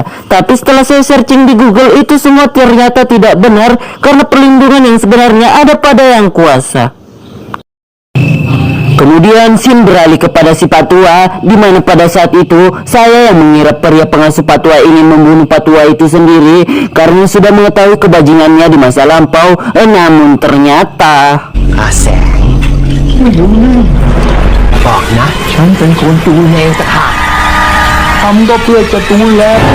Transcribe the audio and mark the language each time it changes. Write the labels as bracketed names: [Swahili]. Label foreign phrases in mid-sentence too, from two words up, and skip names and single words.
[Indonesian] Tapi setelah saya searching di Google, itu semua ternyata tidak benar karena perlindungan yang sebenarnya ada pada yang kuasa. Kemudian scene beralih kepada si Pak Tua, di mana pada saat itu saya yang mengira pria pengasuh Pak Tua ingin membunuh Pak Tua itu sendiri karena sudah mengetahui kebajingannya di masa lampau. Namun ternyata [Thai] บอกนะฉันเป็นคนดูแลสถานทำก็เพื่อจะดูแล